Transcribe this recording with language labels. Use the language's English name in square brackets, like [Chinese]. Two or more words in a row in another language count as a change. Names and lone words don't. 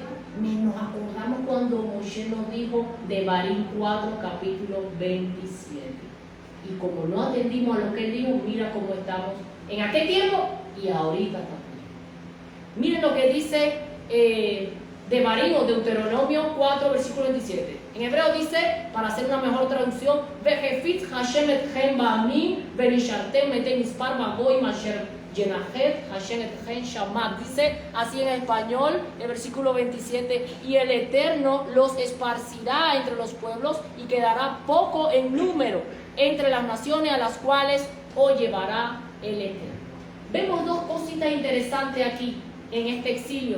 [Spanish] Nos acordamos cuando Moshe nos dijo de Devarim 4, capítulo 27. Y como no atendimos a lo que él dijo, mira cómo estamos en aquel tiempo y ahorita también. Miren lo que dice Devarim o Deuteronomio 4, versículo 27. En hebreo dice, para hacer una mejor traducción, [Hebrew] ויפיץ השם אתכם בעמים ונשארתם אתם מספר בגוים אשר השם אתכם שמה. [Spanish] Dice así en español, el versículo 27, y el Eterno los esparcirá entre los pueblos y quedará poco en número entre las naciones a las cuales os llevará el Eterno. Vemos dos cositas interesantes aquí en este exilio.